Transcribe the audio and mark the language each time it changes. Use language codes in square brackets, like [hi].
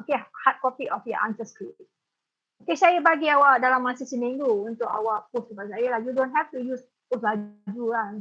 [en] Okay, hard copy of your answer script. [ms] Okay, saya bagi awak dalam masa seminggu untuk awak post kepada saya lah. [en] You don't have to use post [ms] laju lah.